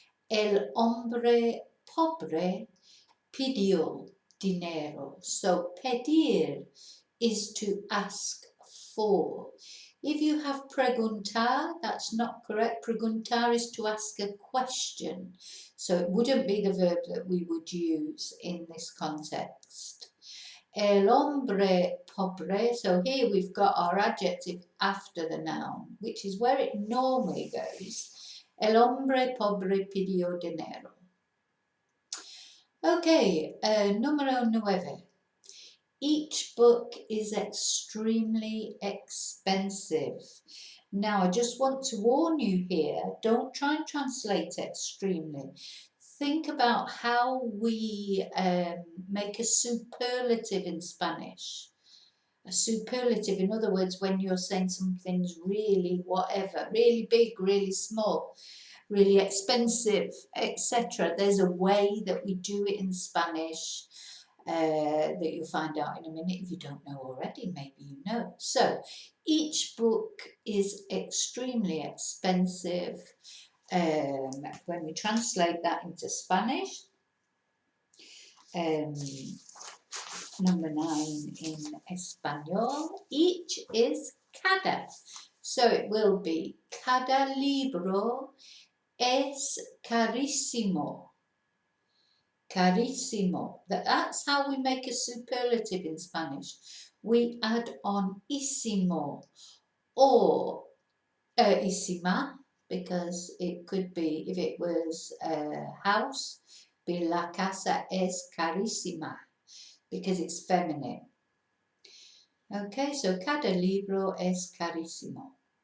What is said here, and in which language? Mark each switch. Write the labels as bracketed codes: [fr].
[es] El hombre pobre pidió dinero. [en] So pedir is to ask for. If you have preguntar, that's not correct. Preguntar is to ask a question. So it wouldn't be the verb that we would use in this context. [es] El hombre pobre, [en] so here we've got our adjective after the noun, which is where it normally goes. [es] El hombre pobre pidió dinero. Okay, número 9. [en] Each book is extremely expensive. Now, I just want to warn you here, don't try and translate extremely. Think about how we make a superlative in Spanish. A superlative, in other words, when you're saying something's really whatever, really big, really small, really expensive, etc. There's a way that we do it in Spanish that you'll find out in a minute. If you don't know already, maybe you know. So each book is extremely expensive. When we translate that into Spanish, number 9 in español, each is cada. So it will be [es] cada libro es carísimo. Carísimo. [en] That's how we make a superlative in Spanish. We add on ísimo or ísima, because it could be, if it was a house, be [es] la casa es carísima, [en] because it's feminine. Okay, so [es] cada libro es carísimo.